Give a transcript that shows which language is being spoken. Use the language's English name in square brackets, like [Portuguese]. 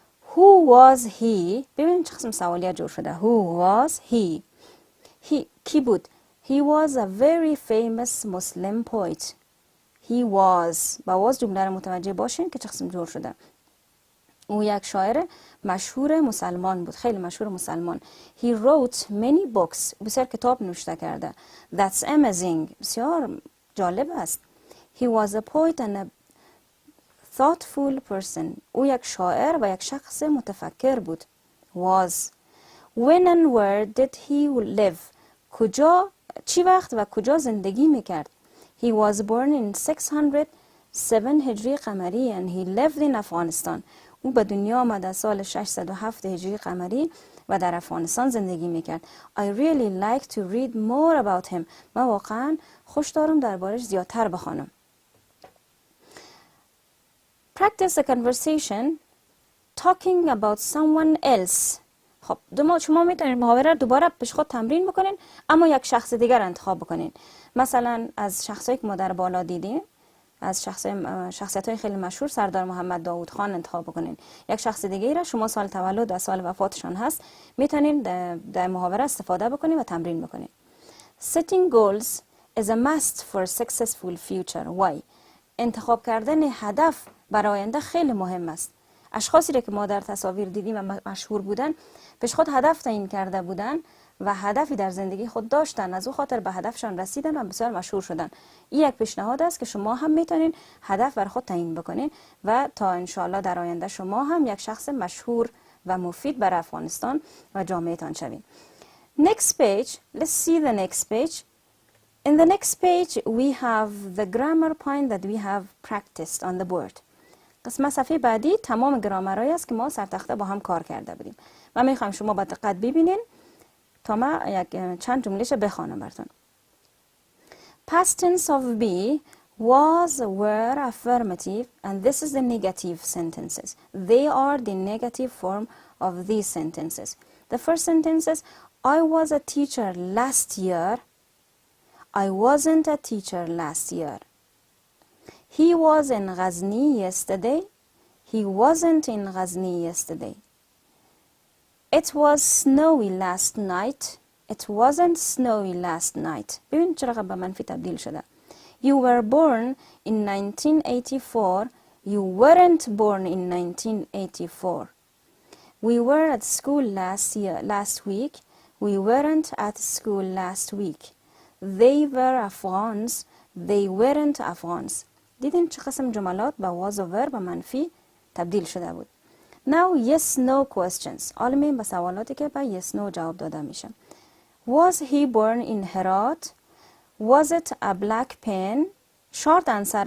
[English] Who was he؟ [Persian] ببینید چه قسم سوالیه جور شده. [English] Who was he؟ [Persian] کی بود؟ [English] He was a very famous Muslim poet. He was. [Persian] با was جمله را متوجه باشین که چه قسم جور شده. او یک شاعر مشهور مسلمان بود، خیلی مشهور مسلمان. [English] He wrote many books. [Persian] بسیار کتاب نوشته کرده. [English] That's amazing. [Persian] بسیار جالب است. [English] He was a poet and a thoughtful person. [Persian] او یک شاعر و یک شخص متفکر بود. [English] Was. When and where did he live? [Persian] چی وقت و کجا زندگی میکرد؟ [English] He was born in 607 هجری قمری and he lived in Afghanistan. [Persian] او به دنیا آمد سال 607 هجری قمری و در افغانستان زندگی میکرد. [English] I really like to read more about him. [Persian] من واقعا خوش دارم دربارش زیادتر بخوانم. [English] Practice a conversation talking about someone else. [Persian] خب شما میتونید محاوره دوباره پیش خود تمرین بکنین، اما یک شخص دیگر انتخاب بکنین. مثلا از شخصایی که ما در بالا دیدیم، از شخصیت‌های خیلی مشهور، سردار محمد داوود خان انتخاب بکنین. یک شخص دیگه را شما سال تولد و سال وفاتشان هست میتونین در محاوره استفاده بکنین و تمرین بکنین. [English] Setting goals is a must for a successful future. Why؟ [Persian] انتخاب کردن هدف برای آینده خیلی مهم است. اشخاصی را که ما در تصاویر دیدیم و مشهور بودن، پیش خود هدف تعیین کرده بودن و هدفی در زندگی خود داشتن، از او خاطر به هدفشان رسیدن و بسیار مشهور شدن. این یک پیشنهاد است که شما هم میتونین هدف بر خود تعیین بکنین و تا انشالله در آینده شما هم یک شخص مشهور و مفید برای افغانستان و جامعهتان شوین. [English] Next page. Let's see the next page. In the next page, we have the grammar point that we have practiced on the board. [Persian] قسمت صفحه بعدی تمام گرامرهایی است که ما سر تخته با هم کار کرده بودیم. من میخوام شما با دقت ببینین تا من چند جملهش بخوانم براتون. [English] Past tense of be was, were, affirmative, and this is the negative sentences. They are the negative form of these sentences. The first sentence is, I was a teacher last year. I wasn't a teacher last year. He was in Ghazni yesterday. He wasn't in Ghazni yesterday. It was snowy last night. It wasn't snowy last night. [Persian] ببین چرا به منفی تبدیل شده. [English] You were born in 1984. You weren't born in 1984. We were at school last week. We weren't at school last week. They were Afghans. They weren't Afghans. [Persian] دیدین چه قسم جملات با was و were به منفی تبدیل شده بود. [English] Now yes no questions. [Persian] حالا میریم به سوالاتی که با yes no جواب داده میشه. [English] Was he born in Herat? Was it a black pen? Short answer.